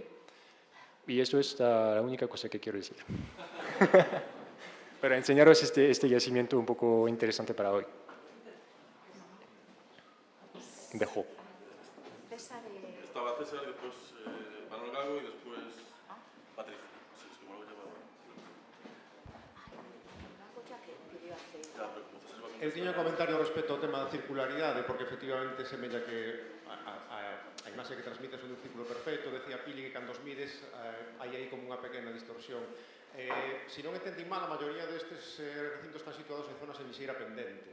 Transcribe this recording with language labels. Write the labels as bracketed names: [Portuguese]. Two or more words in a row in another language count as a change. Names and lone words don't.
[Spanish] Y eso es la única cosa que quiero decir. Para enseñaros este yacimiento un poco interesante para hoy. Dejo. Estaba César, después Manuel Gago y después Patricia. Sí, es que Manuel [Galician] Eu tiña un comentario respecto ao tema da circularidade, porque efectivamente semella que a imaxe que transmites é un círculo perfecto. Decía Pili que cando os mides hai aí como unha pequena distorsión. Se non entendí mal, a maioría destes recintos están situados en zonas de lixeira pendente.